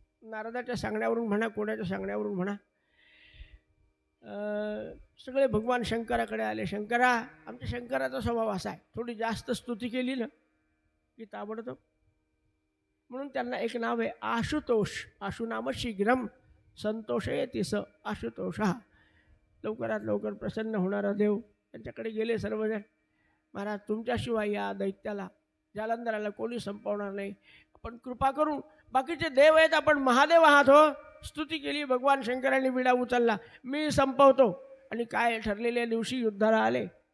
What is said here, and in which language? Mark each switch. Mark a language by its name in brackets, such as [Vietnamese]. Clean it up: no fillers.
[Marathi] नारदाच्या सांगण्यावरून म्हणा, कोणाच्या सांगण्यावरून म्हणा, सगळे भगवान शंकराकडे आले. शंकरा, आमच्या शंकराचा स्वभाव असा आहे, थोडी जास्त स्तुती केली ना की ताबडतोब. म्हणून त्यांना एक नाव आहे आशुतोष. [Sanskrit] आशु नाम शीघ्रम संतोषयति स आशुतोषः. [Marathi] लवकरात लवकर प्रसन्न होणारा देव. त्यांच्याकडे गेले सर्वजण. महाराज, तुमच्याशिवाय या दैत्याला, जालंधराला कोणी संपवणार नाही. आपण कृपा करून, बाकीचे देव आहेत, आपण महादेव आहात हो. स्तुती केली. भगवान शंकरांनी विडा उचलला, मी संपवतो. आणि काय ठरलेल्या दिवशी युद्धाला आले.